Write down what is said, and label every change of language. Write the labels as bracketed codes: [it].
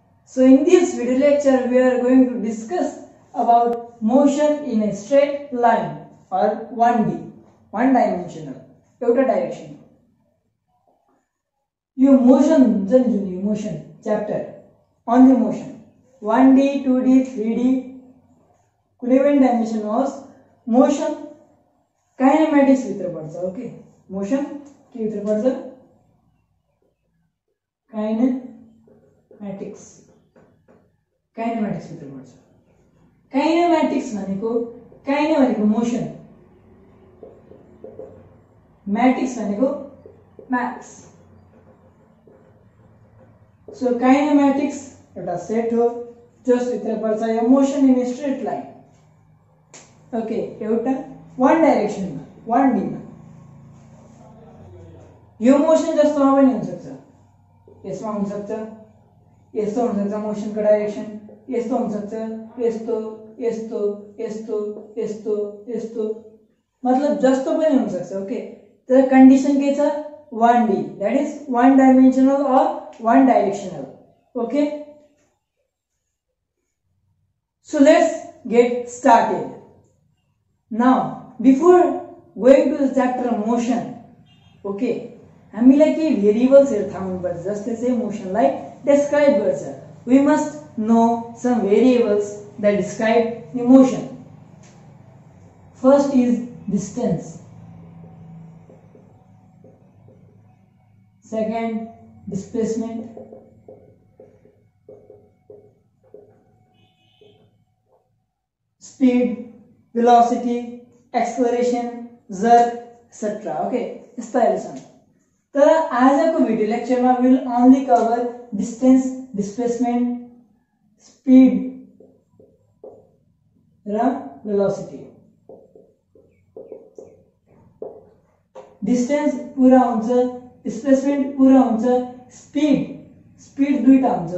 [en] So in this video lecture we are going to discuss about motion in a straight line or 1D, one dimensional, एउटा direction. [ne] यो motion जुन motion chapter on the motion 1D, 2D, 3D कुनै पनि dimension होस् motion kinematics भित्र पर्छ. Okay motion के भित्र पर्छ kinematics भित्र पर्छ. kinematics भनेको काइने भनेको मोसन, मैटिक्स भनेको मैथ्स. सो काइनेमेटिक्स एउटा सेट हो जस भित्र पर्छ यो motion in straight line. Okay एउटा वन डाइरेक्सन मा 1D मा यो मोसन जस्तोमा पनि हुन सक्छ, यसमा हुन सक्छ, यस्तो हुन सक्छ, मोसन को डाइरेक्सन यस्तो हुन सक्छ, यस्तो यस्तो यस्तो यस्तो यस्तो, मतलब जस्तो पनि हुन सक्छ. ओके तर कन्डिसन के छ 1D, [en] that is one dimensional [ne] और वन डाइरेक्शनल. [en] Okay so let's get started. Now before going to the chapter motion, [ne] okay हामीलाई के भेरिएबल्स थाहा हुनुपर्छ जसले चाहिँ मोसनलाई डिस्क्राइब गर्छ. [en] we must know some variables that describe the motion. First is distance, second displacement, speed, velocity, acceleration, jerk, etc. [ne] okay यस्ताहरु छन्. तर आजको video लेक्चरमा [en] Will only cover distance, displacement, speed र velocity. [ne] डिस्टेन्स पूरा हुन्छ, डिस्प्लेसमेन्ट पूरा हुन्छ, speed दुईटा हुन्छ.